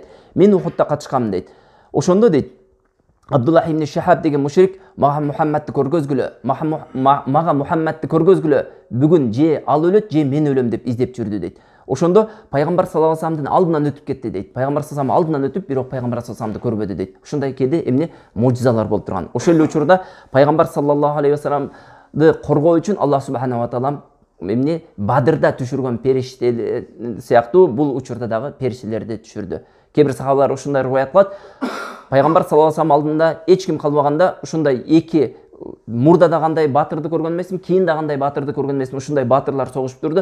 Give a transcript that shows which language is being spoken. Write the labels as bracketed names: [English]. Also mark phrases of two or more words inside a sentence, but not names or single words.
[Kyrgyz] Мен Ухудта катышкам дейт. Ошондо дейт, Абдуллах ибн Шахаб деген мушрик мага Мухаммадты көргөзгүлө, бүгүн же ал өлөт, же мен өлөм деп издеп жүрдү дейт. Ошондо пайгамбар [Arabic] صلى الله عليه وسلم [Kyrgyz] алдынан өтүп кетти дейт. Пайгамбар [Arabic] صلى الله عليه وسلم [Kyrgyz] алдынан өтүп, бирок пайгамбар [Arabic] صلى الله عليه وسلم [Kyrgyz] көрбөдү дейт. Ушундай кээде эмне мужизалар болуп турган. Ошол эле учурда пайгамбар [Arabic] صلى الله عليه وسلم [Kyrgyz] коргоо үчүн Аллах [Arabic] سبحانه وتعالى [Kyrgyz] эмне Бадырда түшүргөн периштелер сыяктуу бул учурда дагы периштелерди түшүрдү. Кээ бир сахабалар ушундай риваят кылат. Пайгамбар [Arabic] صلى الله عليه وسلم [Kyrgyz] алдында эч ким калбаганда ушундай эки мурдада кандай батырды көргөн эмесмин, кийин да кандай батырды көргөн эмесмин, ушундай батырлар согушуп турду.